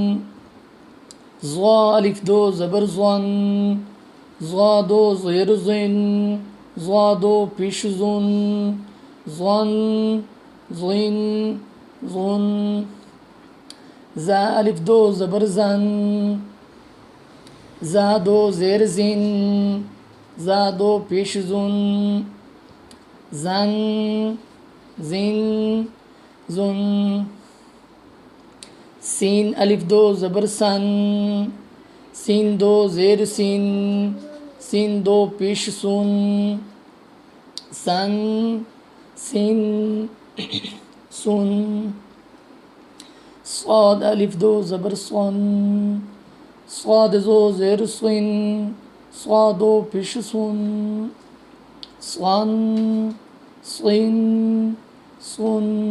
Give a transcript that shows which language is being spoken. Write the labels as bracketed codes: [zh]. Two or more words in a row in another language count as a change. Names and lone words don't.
[ur] ضا الف دو زبر ضن، ضا دو زیر ضن، ضا دو پیش ضن، ضن، ضن، ضن۔ زا الف دو زبر زن، زا دو زیر زن، زا دو پیش زن، زن، زن، زن۔ سین الف دو زبر سن، سین دو زیر سین، سین دو پیش سن، سن، سن، سن۔ صاد الف دو زبر صن، صاد دو زیر صن، صاد دو پیش سن، صن، صن، صن۔